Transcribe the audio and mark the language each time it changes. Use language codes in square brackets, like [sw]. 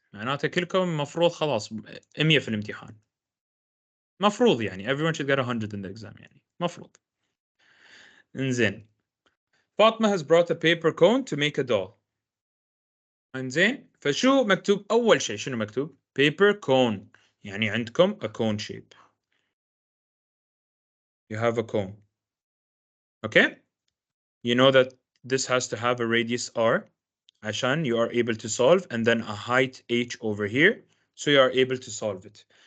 [ar] معناتها كلكم مفروض خلاص 100 في الامتحان. مفروض يعني [en] everyone should get 100 in the exam [ar] يعني. مفروض. انزين. [en] Fatma has brought a paper cone to make a doll. [ar] انزين. فشو مكتوب أول شيء؟ شنو مكتوب؟ paper cone. يعني عندكم [en] a cone shape. You have a cone. Okay? You know that this has to have a radius r [ar] عشان [en] you are able to solve, and then a height h over here, so you are able to solve it.